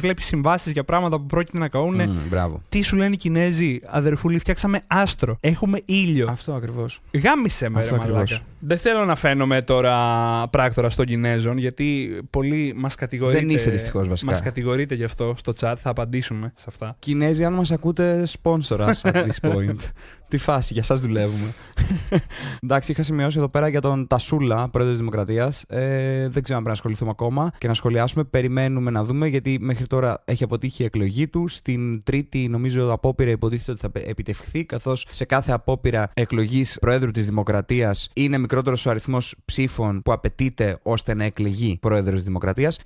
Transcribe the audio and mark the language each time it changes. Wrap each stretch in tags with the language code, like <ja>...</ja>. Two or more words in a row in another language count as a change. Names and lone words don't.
<el>Βλέπεις συμβάσεις για πράγματα που πρόκειται να καούν. Τι σου λένε οι Κινέζοι, αδερφούλη, φτιάξαμε άστρο. Έχουμε ήλιο. Αυτό ακριβώς. Γάμισε με, ρε μαλάκα. Δεν θέλω να φαίνομαι τώρα πράκτορας των Κινέζων, γιατί πολλοί μας κατηγορείτε. Δεν είσαι δυστυχώς βασικά. Μας κατηγορείτε γι' αυτό στο chat, θα απαντήσουμε σε αυτά. Κινέζοι, αν μας ακούτε,</el> <en>sponsor us at this point.</en> <el>Τι φάση, για σας δουλεύουμε. Εντάξει, είχα σημειώσει εδώ πέρα για τον Τασούλα, πρόεδρο της Δημοκρατίας. Δεν ξέρω αν πρέπει να ασχοληθούμε ακόμα και να σχολιάσουμε. Περιμένουμε να δούμε, γιατί μέχρι τώρα έχει αποτύχει η εκλογή του. Στην τρίτη, νομίζω, απόπειρα υποτίθεται ότι θα επιτευχθεί, καθώς σε κάθε απόπειρα εκλογής Προέδρου της Δημοκρατίας είναι μικρότερος ο αριθμός ψήφων που απαιτείται ώστε να εκλεγεί Πρόεδρος της Δημοκρατίας.</el>